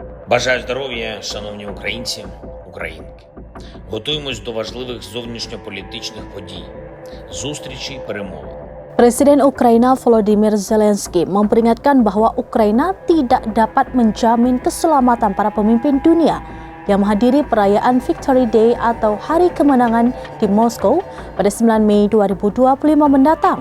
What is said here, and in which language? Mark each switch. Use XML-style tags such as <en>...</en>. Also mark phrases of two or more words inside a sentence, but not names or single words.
<uk>Бажаю здоров'я, шановні українці, українки. Готуємось до важливих зовнішньополітичних подій, зустрічей, перемовин.</uk> <id>Presiden Ukraina Volodymyr Zelensky memperingatkan bahwa Ukraina tidak dapat menjamin keselamatan para pemimpin dunia yang menghadiri perayaan</id> <en>Victory Day</en> <id>atau Hari Kemenangan di Moskow pada 9 Mei 2025 mendatang.</id>